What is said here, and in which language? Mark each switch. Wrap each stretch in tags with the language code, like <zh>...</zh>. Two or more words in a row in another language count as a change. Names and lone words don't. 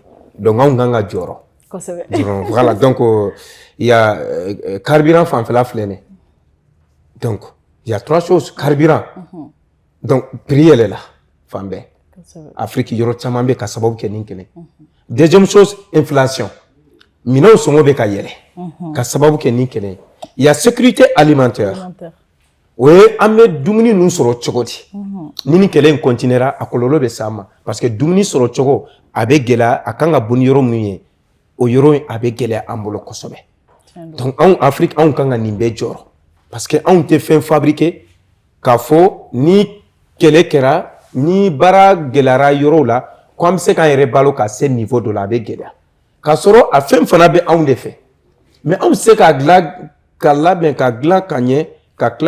<bm>Donc anw kan ka jɔrɔ. Kosɛbɛ.</bm> <fr>Voilà donc il y a carburant</fr> <bm>fanfɛla filɛ nin ye.</bm> <fr>Donc il y a trois choses carburant. Donc prix elle est là</fr> <bm>fan bɛɛ. Afrique yɔrɔ caman bɛ ka sababu kɛ nin kɛlɛ.</bm> <fr>Deuxième chose inflation.</fr> <bm>Minɛnw sɔngɔ bɛ ka yɛlɛ ka sababu kɛ nin kɛlɛ.</bm> <fr>Il y a sécurité alimentaire.</fr> <bm>O ye an bɛ dumuni ninnu sɔrɔ cogo di. Ni nin kɛlɛ in continuera a kɔlɔlɔ bɛ s'an ma</bm> <fr>parce que</fr> <bm>dumuni sɔrɔ cogo a bɛ gɛlɛya a kan ka bɔ ni yɔrɔ minnu ye o yɔrɔ in a bɛ gɛlɛya an bolo kosɛbɛ. Donc anw Afrique anw kan ka nin bɛɛ jɔrɔ</bm> <fr>parce que</fr> <bm>anw tɛ fɛn fabriquer k'a fɔ ni kɛlɛ kɛra ni baara gɛlɛyara yɔrɔw la ko an bɛ se k'an yɛrɛ balo ka se niveau dɔ la a bɛ gɛlɛya k'a sɔrɔ a fɛn fana bɛ anw de fɛ mais anw se k'a dilan ka labɛn ka dilan ka ɲɛ ka tila</bm>